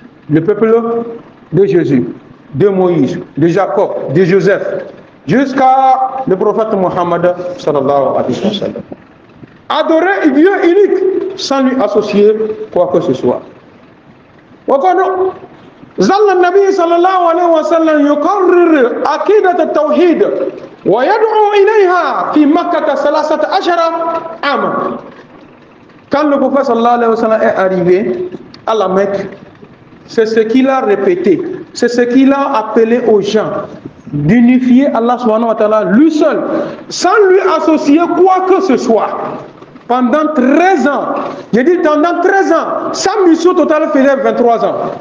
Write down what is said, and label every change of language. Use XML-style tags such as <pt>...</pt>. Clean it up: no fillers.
<fr>Le peuple de Jésus, de Moïse, de Jacob, de Joseph, jusqu'à le prophète Mohammed sallallahu alayhi wa sallam. Adorer Dieu unique sans lui associer quoi que ce soit.</fr> <ar>ظل النبي صلى الله عليه وسلم يقرر عقيدة التوحيد ويدعو إليها في مكة 13 عاما.</ar> <fr>Quand le prophète sallallahu alayhi wa sallam est arrivé à la Mecque, c'est ce qu'il a répété, c'est ce qu'il a appelé aux gens, d'unifier Allah subhanahu wa ta'ala lui seul, sans lui associer quoi que ce soit. Pendant 13 ans, j'ai dit pendant 13 ans, sa mission totale faisait 23 ans.</fr>